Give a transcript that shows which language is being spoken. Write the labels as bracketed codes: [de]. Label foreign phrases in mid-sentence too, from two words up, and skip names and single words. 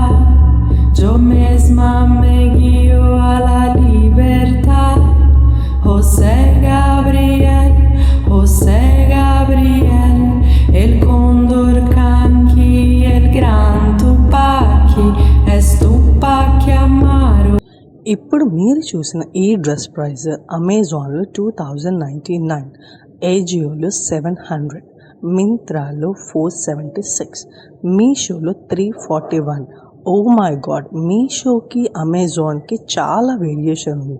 [es] Yo misma me guío a la libertad. José Gabriel, José Gabriel, el cóndor canqui, el gran Tupaki, es Tupaki Amaru. [te] ఇప్పుడు మీరు చూసిన ఈ [en] dress price [te] అమెజాన్లో 2099, ఏజియోలో 700, మింత్రాలో 476, మీషోలో 341. [en] oh my god, [te] మీషోకి అమెజాన్కి చాలా వేరియేషన్ ఉంది.